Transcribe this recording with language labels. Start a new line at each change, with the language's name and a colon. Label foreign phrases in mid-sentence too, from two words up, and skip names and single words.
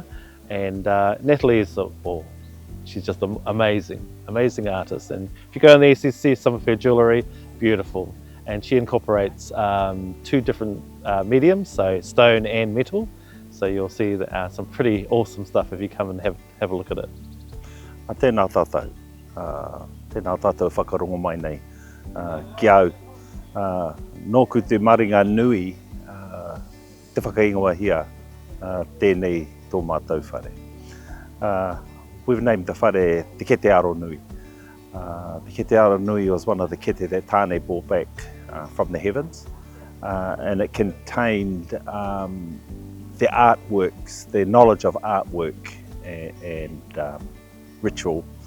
English: And Natalie is, she's just an amazing artist. And if you go in there, you see some of her jewellery, beautiful. And she incorporates two different mediums, so stone and metal. So you'll see some pretty awesome stuff if you come and have a look at it.
Māori: Tēnā tātou. Tēnā tātou whakarongo mai nei. Ki au, nōku te maringa nui, te whakaingoa hia, tēnei tō mātou whare.
English: We've named the whare Te Kete Aronui. The Kete Aronui was one of the kete that Tāne brought back from the heavens, and it contained the artworks, their knowledge of artwork and ritual.